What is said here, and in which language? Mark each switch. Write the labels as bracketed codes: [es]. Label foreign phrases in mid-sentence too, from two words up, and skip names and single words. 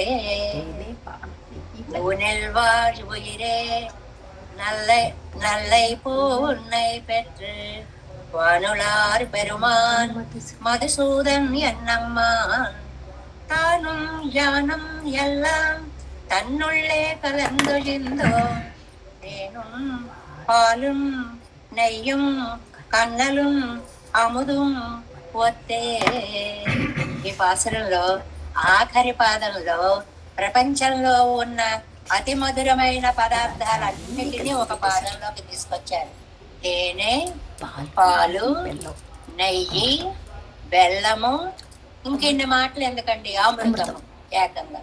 [ta] ஊனில் வாழ் உயிரே நல்லை பூன்னை பெற்று வானுளார் பெருமான் மதுசூதன் என்னம்மான் தானும் யானும் எல்லாம் தன்னுள்ளே கலந்தொழிந்தோம் தேனும் பாலும் நெய்யும் கன்னலும் அமுதும் ஒத்தே. [te] ఈ పాసురంలో ఆఖరి పాదంలో ప్రపంచంలో ఉన్న అతి మధురమైన పదార్థాలన్నిటినీ ఒక పాదంలోకి తీసుకొచ్చారు. తేనె, పాలు, నెయ్యి, బెల్లము, ఇంకెన్ని మాటలు ఎందుకండి, అమృతము ఏకంగా.